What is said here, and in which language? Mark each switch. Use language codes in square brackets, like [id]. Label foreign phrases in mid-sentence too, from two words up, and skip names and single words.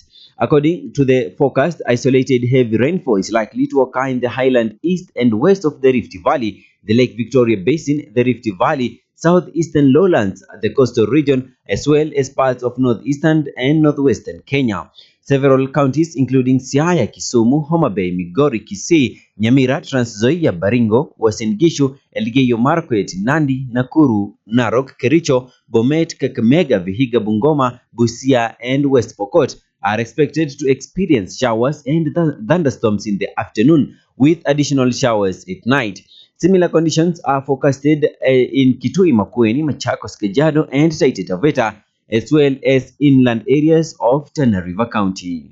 [en] According to the forecast, isolated heavy rainfall is likely to occur in the highland east and west of the Rift Valley, the Lake Victoria Basin, the Rift Valley, southeastern lowlands, the coastal region, as well as parts of northeastern and northwestern Kenya. Several counties including Siaya, Kisumu, Homa Bay, Migori, Kisii, Nyamira, Trans Nzoia, Baringo, Uasin Gishu, Elgeyo Marakwet, Nandi, Nakuru, Narok, Kericho, Bomet, Kakamega, Vihiga, Bungoma, Busia, and West Pokot are expected to experience showers and thunderstorms in the afternoon, with additional showers at night. Similar conditions are forecasted in Kitui, Makueni, Machakos, Kajiado, and Taita Taveta, as well as inland areas of Tana River County.